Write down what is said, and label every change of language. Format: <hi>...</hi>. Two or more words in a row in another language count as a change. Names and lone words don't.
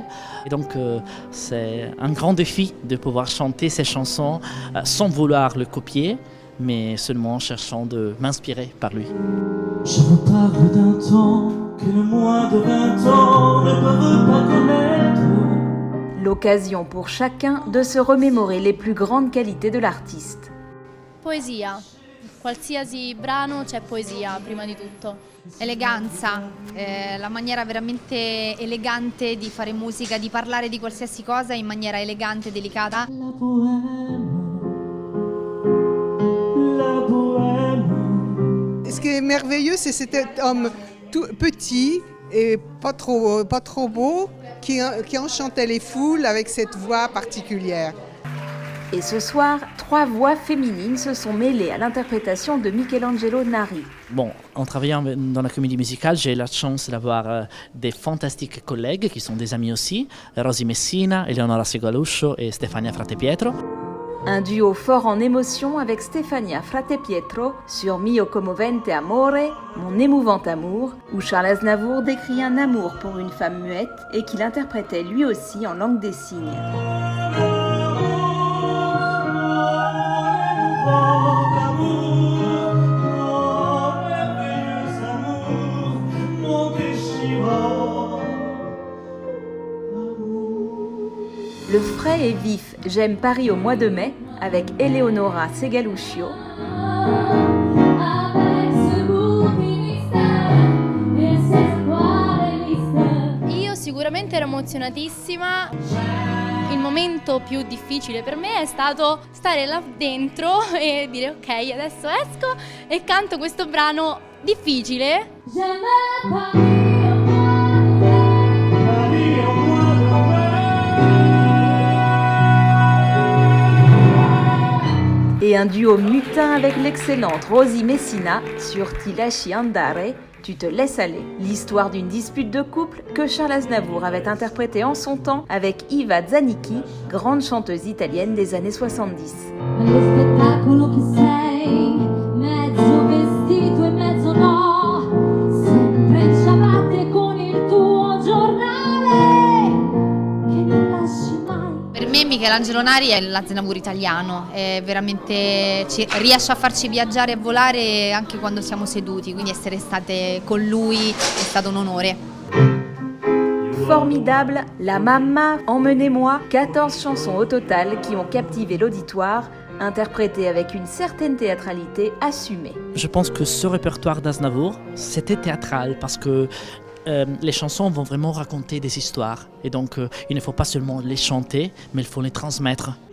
<fr>Et donc c'est un grand défi de pouvoir chanter ces chansons sans vouloir le copier, mais seulement en cherchant de m'inspirer par lui. Je vous parle d'un temps que le moins de 20 ans ne peuvent pas connaître. L'occasion pour chacun de se remémorer les plus grandes qualités de l'artiste.</fr> <it>Poesia. Qualsiasi brano c'è poesia, prima di tutto. Eleganza, la maniera veramente elegante di fare musica, di parlare di qualsiasi cosa in maniera elegante e delicata. La bohème.</it> <fr>Ce qui est merveilleux, c'est cet homme tout petit et pas trop beau, qui enchantait les foules avec cette voix particulière. Et ce soir, 3 voix féminines se sont mêlées à l'interprétation de Michelangelo Nari. Bon, en travaillant dans la comédie musicale, j'ai la chance d'avoir des fantastiques collègues qui sont des amis aussi, Rosy Messina, Eleonora Segaluscio et Stefania Frate-Pietro. Un duo fort en émotion avec Stefania Frate-Pietro sur Mio commovente amore, Mon émouvant amour, où Charles Aznavour décrit un amour pour une femme muette et qu'il interprétait lui aussi en langue des signes. Le frais et vif J'aime Paris au mois de mai avec Eleonora Segaluscio.</fr> <it>Io sicuramente ero emozionatissima. Il momento più difficile per me è stato stare là dentro e dire ok, adesso esco e canto questo brano difficile.</it> <fr>Et un duo mutin avec l'excellente Rosy Messina sur Ti lasci andare, Tu te laisses aller, l'histoire d'une dispute de couple que Charles Aznavour avait interprétée en son temps avec Iva Zanicchi, grande chanteuse italienne des années 70.</fr> <it>Per me Michelangelo Nari è l'Aznavour italiano, è veramente, riesce a farci viaggiare e volare anche quando siamo seduti, quindi essere state con lui è stato un onore.</it> <fr>Formidable, La Mamma, Emmenez-moi, 14 chansons au total qui ont captivé l'auditoire, interprétées avec une certaine théâtralité assumée. Je pense que ce répertoire d'Aznavour, c'était théâtral parce que les chansons vont vraiment raconter des histoires. Et donc, il ne faut pas seulement les chanter, mais il faut les transmettre.</fr>